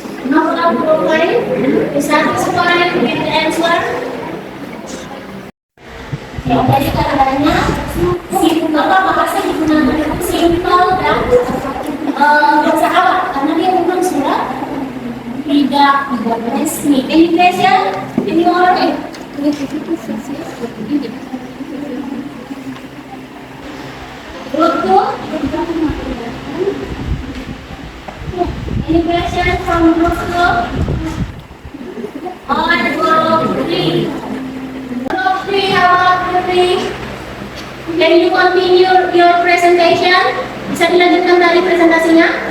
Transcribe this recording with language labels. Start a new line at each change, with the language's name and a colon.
English: Now is satisfied with the answer?
Indonesian: Jadi katanya simple bahasa digunakan simple dan bersahabat karena dia bukan surat tidak resmi.
English: Any question? Any more? Group 2? Or group 3? Group 3, how about group 3? Can you continue your presentation?
Indonesian: Bisa dilanjutkan dari presentasinya?